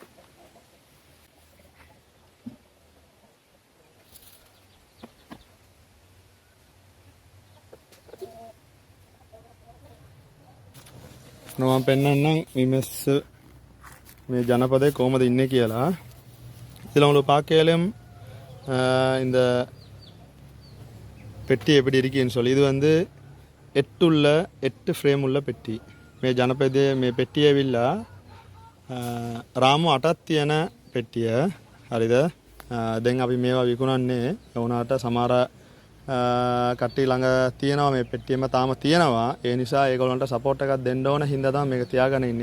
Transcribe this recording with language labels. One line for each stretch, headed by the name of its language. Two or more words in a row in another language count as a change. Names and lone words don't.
Sinhala: මම පෙන්නන්නම් මේ ජනපදයේ කොහමද ඉන්නේ කියලා.
Tamil: இதில் உங்களுக்கு பார்க்கலும் இந்த பெட்டி எப்படி இருக்குன்னு சொல்லி இது வந்து 8 ஃப்ரேம் உள்ள பெட்டி.
Sinhala: මේ ජනපදයේ මේ පෙට්ටිය ඇවිල්ලා රාමු 8ක් තියෙන පෙට්ටිය. හරිද? දැන් අපි මේවා විකුණන්නේ. ඒ වුණාට සමහර කට්ටිය ළඟ තියෙනවා මේ පෙට්ටියම තාම තියෙනවා. ඒ නිසා ඒගොල්ලන්ට සපෝට් එකක් දෙන්න ඕන හින්දා තමයි මේක තියාගෙන ඉන්නේ.